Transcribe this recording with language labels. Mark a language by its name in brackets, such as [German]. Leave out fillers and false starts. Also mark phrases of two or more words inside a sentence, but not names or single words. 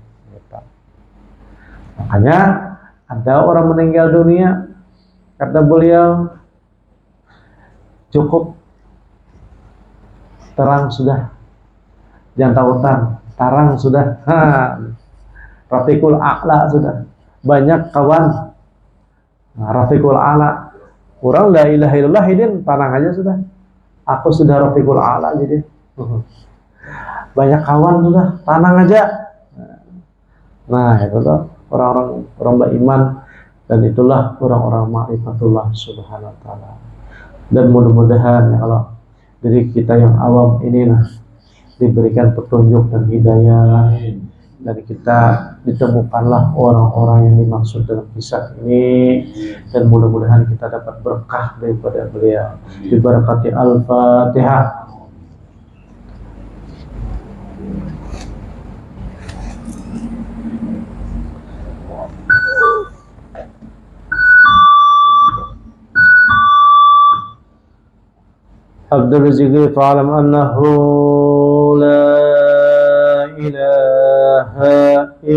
[Indonesian] Makanya ada orang meninggal dunia, kata beliau, cukup terang sudah, jangan tautan, terang sudah, [Arabic] الرفيق الأعلى [Indonesian] sudah, banyak kawan. [Arabic] الرفيق الأعلى, [Indonesian] orang [Arabic] لا إله إلا الله [Indonesian] hidin, tenang aja sudah, aku sudah [Arabic] الرفيق الأعلى [Indonesian] jadi, banyak kawan sudah, tenang aja. Nah itu tuh orang-orang beriman, dan itulah orang-orang ma'rifatullah [Arabic] سبحانه وتعالى. [Indonesian] Dan mudah-mudahan ya, kalau diri kita yang awam ini diberikan petunjuk dan hidayah, dan kita ditemukanlah orang-orang yang dimaksud dalam kisah ini, dan mudah-mudahan kita dapat berkah daripada beliau. Dibarakati Al-Fatihah. [Arabic] Abdul Rizqi فاعلم أنه لا إله